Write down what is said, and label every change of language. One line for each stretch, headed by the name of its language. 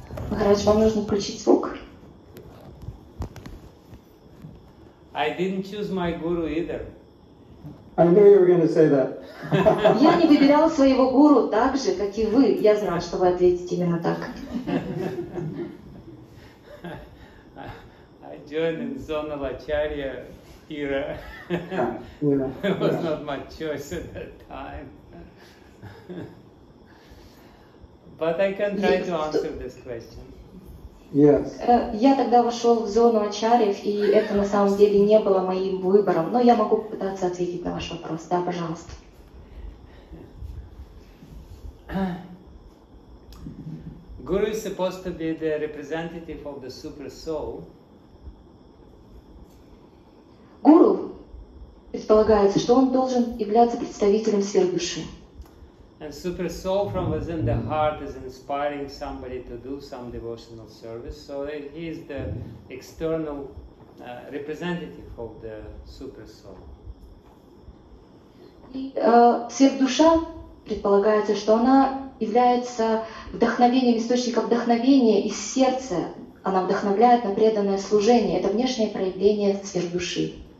Russian: Махарадж, вам нужно включить звук.
English: I didn't choose my guru either. I knew you were going to say that.
Russian: Я не выбирал своего гуру так же, как и вы. Я знал, что вы ответите именно так.
English: I joined in zonal acharya era. There was not much choice at that time. But I can try to answer this question. Yes.
Russian: Я тогда вошел в зону ачарьев, и это на самом деле не было моим выбором, но я могу попытаться ответить на ваш вопрос. Да, пожалуйста.
English: Guru is supposed to be the representative of the super soul.
Russian: Гуру предполагается, что он должен являться представителем сверхдуши.
English: And super soul from within the heart is inspiring somebody to do some devotional service. So he is the external representative of the super soul.
Russian: И сверхдуша предполагается, что она является вдохновением, источником вдохновения из сердца. Она вдохновляет на преданное служение. Это внешнее проявление сверхдуши.